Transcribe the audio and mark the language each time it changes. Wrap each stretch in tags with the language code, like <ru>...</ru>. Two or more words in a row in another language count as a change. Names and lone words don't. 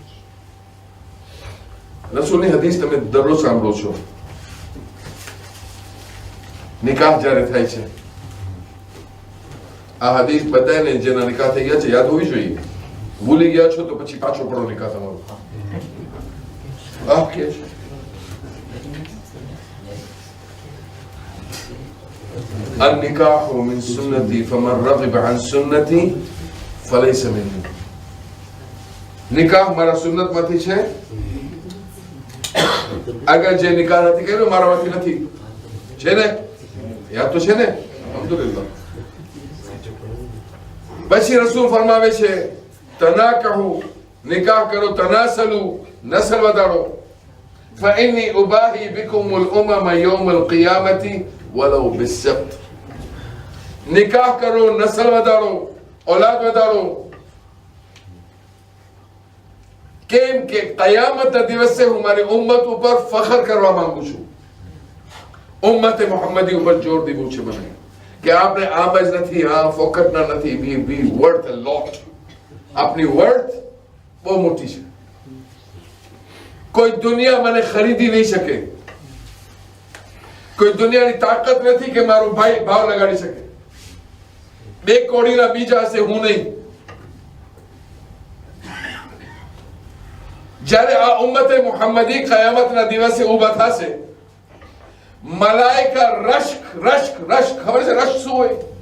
<gu>રસૂલની હદીસ તમે દરરોજ સાંભળો છો. નિકાહ જ્યારે થાય છે, આ હદીસ બધાને જેના નિકાહ થઈ ગયા છે યાદ હોવી જોઈએ. ભૂલી ગયા છો તો પછી પાછો પડો નિકાહ તમારો. આ કે છે</gu> <ar>النكاح من سنتي فمن رغب عن سنتي فليس مني.</ar> <gu>નિકાહ મારા સુન્નત માંથી છે. અગર જે નિકાહ નથી કર્યો મારામાંથી નથી. છે ને? યાદ તો છે ને? અલ્હમ્દુલિલ્લાહ. પછી રસૂલ ફરમાવે છે તનાકહુ, નિકાહ કરો, તનાસલુ, નસલ વધારો.</gu> <ar>فإني أباهي بكم الأمم يوم القيامة ولو بالسبت.</ar> <gu>નિકાહ કરો, નસલ વધારો, औलाद વધારો. કેમ કે કયામતના દિવસે હું મારી ઉમ્મત ઉપર ફખર કરવા માંગુ છું. ઉમ્મતે મુહમ્મદી ઉપર જોર દીધું છે મને કે આપણે આમ જ નથી, આ ફોકટના નથી.</gu> <en>we worth a lot.</en> <gu>આપની વર્થ બહુ મોટી છે. કોઈ દુનિયા મને ખરીદી નહીં શકે. કોઈ દુનિયાની તાકાત નથી કે મારો ભાઈ ભાવ લગાડી શકે. બે કોડીના બીજા હશે, હું નહીં. જ્યારે આ ઉમ્મતે મુહમ્મદી કયામતના દિવસે ઊભા થશે, મલાઈકા રશ્ક રશ્ક રશ્ક, ખબર છે રશ્ક શું હોય?</gu>